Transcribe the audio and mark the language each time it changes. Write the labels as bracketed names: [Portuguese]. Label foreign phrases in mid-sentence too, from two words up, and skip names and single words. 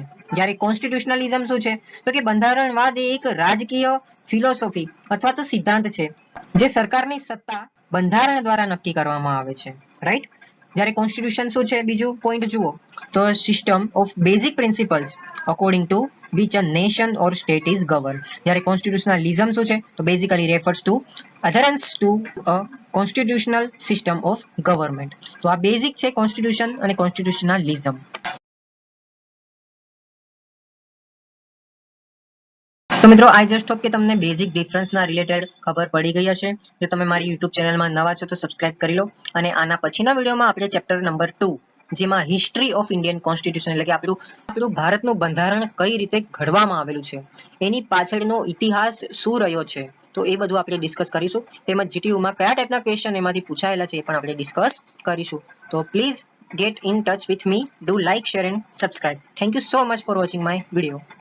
[Gujarati] જ્યારે કોન્સ્ટિટ્યુશનલિઝમ શું છે તો કે બંધારણવાદ એ એક રાજકીય ફિલોસોફી અથવા તો સિદ્ધાંત છે જે સરકારની સત્તા બંધારણ દ્વારા નક્કી કરવામાં આવે છે, રાઈટ? જ્યારે કોન્સ્ટિટ્યુશન શું છે બીજું પોઈન્ટ જુઓ તો [English] system of basic principles according to which a nation or state is governed. [Gujarati] જ્યારે કોન્સ્ટિટ્યુશનલિઝમ શું છે તો [English] basically refers to adherence to a constitutional system of government. [Gujarati] તો આ બેઝિક છે કોન્સ્ટિટ્યુશન અને કોન્સ્ટિટ્યુશનલિઝમ. તો મિત્રો, [English] I just hope [Gujarati] કે તમને [English] basic difference [Gujarati] રિલેટેડ ખબર પડી ગઈ હશે. જો તમે મારી યુટ્યુબ ચેનલમાં નવા છો તો સબસ્ક્રાઇબ કરી લો અને આના પછીના વિડીયોમાં આપણે [English] chapter number [Gujarati] 2 જેમાં [English] history of Indian constitution [Gujarati] એટલે કે આપણું ભારતનું બંધારણ કઈ રીતે ઘડવામાં આવેલું છે એની પાછળનો ઇતિહાસ શું રહ્યો છે તો એ બધું આપણે ડિસ્કસ કરીશું. તેમજ GTU માં કયા [English] type question [Gujarati] એમાંથી પૂછાયેલા છે એ પણ આપણે ડિસ્કસ કરીશું. [English] તો પ્લીઝ get in touch with me, do like, share and subscribe. Thank you so much for watching my video.